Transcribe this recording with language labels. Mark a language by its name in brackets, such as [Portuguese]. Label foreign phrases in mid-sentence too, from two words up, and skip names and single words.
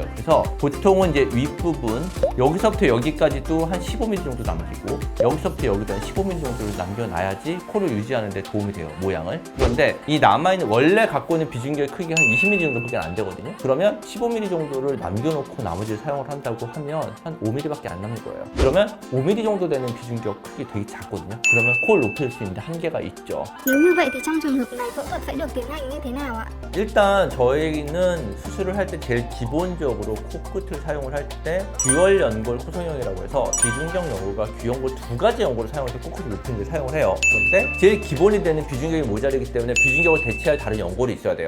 [Korean] 그래서 보통은 이제 윗부분 여기서부터 여기까지도 한 15mm 정도 남기고 여기서부터 여기도 한 15mm 정도를 남겨놔야지 코를 유지하는 데 도움이 돼요, 모양을. 그런데 이 남아있는 원래 갖고 있는 비중격의 크기가 한 20mm 정도밖에 안 되거든요. 그러면 15mm 정도를 남겨놓고 나머지를 사용을 한다고 하면 한 5mm밖에 안 남는 거예요. 그러면 5mm 정도 되는 비중격 크기 되게 작거든요. 그러면 코를 높일 수 있는 한계가 있죠. [Vietnamese] Nếu như vậy thì trong trường hợp này phẫu thuật sẽ được tiến hành như thế nào ạ? [Korean] 일단 저희는 수술을 할 때 제일 기본적으로 코끝을 사용을 할 때 귀월 연골 코성형이라고 해서 비중격 연골과 귀연골 두 가지 연골을 사용해서 코끝을 높이는 데 사용을 해요. 그런데 제일 기본이 되는 비중격이 모자르기 때문에 비중격을 대체할 다른 연골이 있어야 돼요.